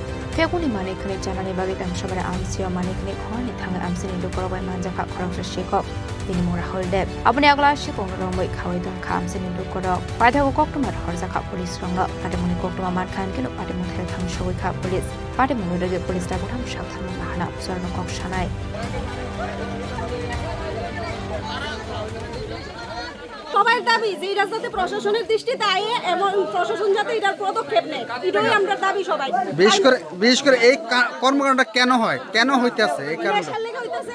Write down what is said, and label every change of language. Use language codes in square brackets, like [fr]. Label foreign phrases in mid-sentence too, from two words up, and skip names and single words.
[trp] Fekuni manikni janani bagi tam sabara amsio manikni khoni thang amsini dukorobai manjaka khorok shekop bini mora holdep abani agla shikong rombai khawai don kham sini dukorok paitha ko koktumar horjaka police ronga patemuni koktuma mat khan kino patemuni thel thang shoi kha police patemuni rege police ta butham sabthan mahana sorno kok shanai [bn] সবার দাবি যে এটা যাতে প্রশাসনের দৃষ্টিতে আয়ে এবং প্রশাসন যাতে এটার পদক্ষেপ নেয় এটাই আমরা দাবি সবাই বিশেষ করে এই কর্মকাণ্ডটা কেন হয় কেন হইতাছে এই কারণে নেশার লেগে হইতাছে